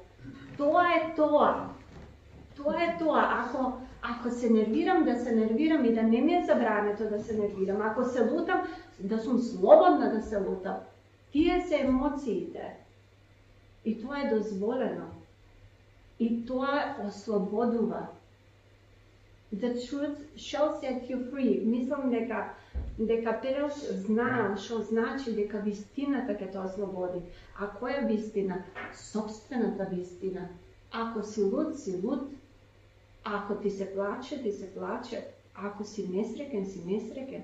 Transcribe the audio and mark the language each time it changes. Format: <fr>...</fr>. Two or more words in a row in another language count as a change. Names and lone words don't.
<mk>Тоа е тоа. Тоа е тоа. Ако се нервирам, да се нервирам и да не ми е забрането да се нервирам. Ако се лутам, да сум слободна да се лутам. Тие се емоциите. И тоа е дозволено. И тоа ослободува.</mk> <en>The truth shall set you free.</en> <mk>Мислам дека Перел знаел што значи дека вистината ќе те ослободи. А која вистина? Собствената вистина. Ако си луд, си луд. Ако ти се плаче, ти се плаче. Ако си несреќен, си несреќен.</mk>